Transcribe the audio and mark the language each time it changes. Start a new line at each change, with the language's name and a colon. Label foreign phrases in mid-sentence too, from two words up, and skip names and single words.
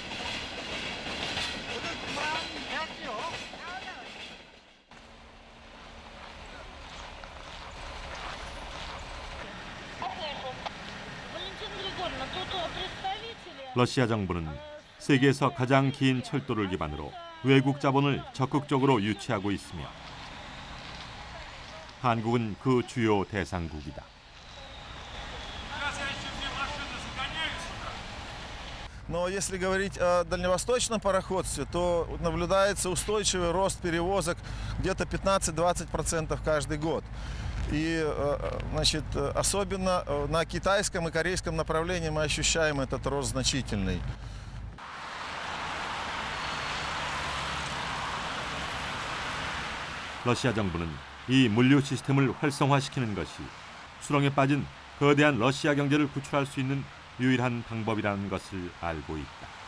Korean: 러시아 정부는 세계에서 가장 긴 철도를 기반으로 외국 자본을 적극적으로 유치하고 있으며 한국은 그 주요 대상국이다.
Russian: Но если говорить о дальневосточном пароходстве, то наблюдается устойчивый рост перевозок где-то 15-20% каждый год. И, значит, особенно на китайском и корейском направлении мы ощущаем этот рост значительный.
Korean: 러시아 정부는 이 물류 시스템을 활성화시키는 것이 수렁에 빠진 거대한 러시아 경제를 구출할 수 있는 유일한 방법이라는 것을 알고 있다.